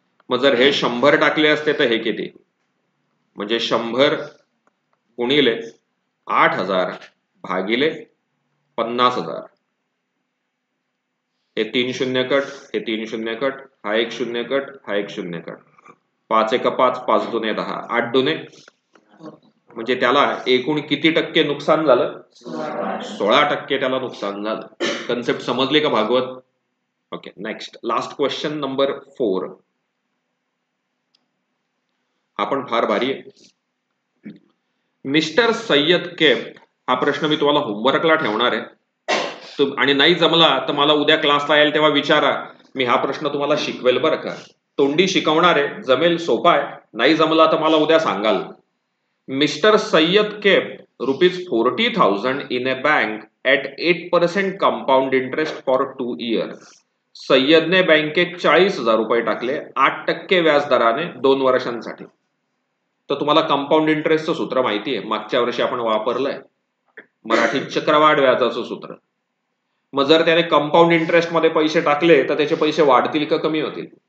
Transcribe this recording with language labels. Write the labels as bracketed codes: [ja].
[mr] मग जर हे 100 टाकले असते तर हे किती? म्हणजे 100 गुणिले 8,000 भागिले 50,000. हे 3 शून्य कट, हे 3 शून्य कट, हा 1 शून्य कट, हा 1 शून्य कट. 5 1 5, 5 2 10, 8 2 म्हणजे त्याला एकूण किती टक्के नुकसान झालं? 16% त्याला नुकसान झालं. कन्सेप्ट समजली का Bhagwat? Okay, next last question number 4. हा पण फार भारी आहे. मिस्टर सय्यद कैफ हा प्रश्न मी तुम्हाला होमवर्कला ठेवणार आहे. आणि नाही जमला तर मला उद्या क्लासला यायला तेव्हा विचारा, मी हा प्रश्न तुम्हाला शिकवेल बरं का. तोंडी शिकवणार आहे, जमेल, सोपा आहे. नाही जमला तर मला उद्या सांगाल. [en] Mister Sayyad kept ₹40,000 in a bank at 8% compound interest for 2 years. [mr] सय्यदने बँकेत 40,000 रुपये टाकले 8% व्याजदराने 2 वर्षांसाठी. तर तुम्हाला कंपाऊंड इंटरेस्टचं सूत्र माहिती आहे, मागच्या वर्षी आपण वापरलंय, मराठीत चक्रवाढ व्याजाचं सूत्र. मग जर त्याने कंपाऊंड इंटरेस्ट मध्ये पैसे टाकले तर त्याचे पैसे वाढतील का कमी होतील?